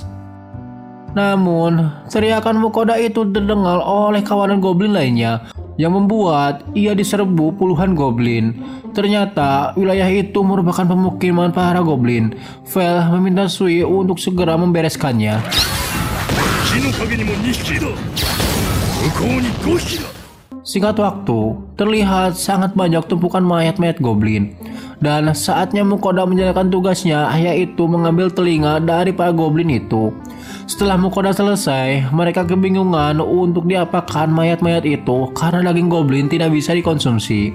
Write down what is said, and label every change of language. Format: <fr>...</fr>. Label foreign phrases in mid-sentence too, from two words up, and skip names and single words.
<id>Namun, teriakan Mukoda itu terdengar oleh kawanan goblin lainnya, yang membuat ia diserbu puluhan goblin. Ternyata wilayah itu merupakan pemukiman para goblin. Vel meminta Sui untuk segera membereskannya.</id> <ja>木の陰にも2匹だ。向こうに5匹だ。</ja> <id>Singkat waktu, terlihat sangat banyak tumpukan mayat-mayat goblin. Dan saatnya Mukoda menjalankan tugasnya, yaitu mengambil telinga dari para goblin itu. Setelah Mukoda selesai, mereka kebingungan untuk diapakan mayat-mayat itu karena daging goblin tidak bisa dikonsumsi.</id>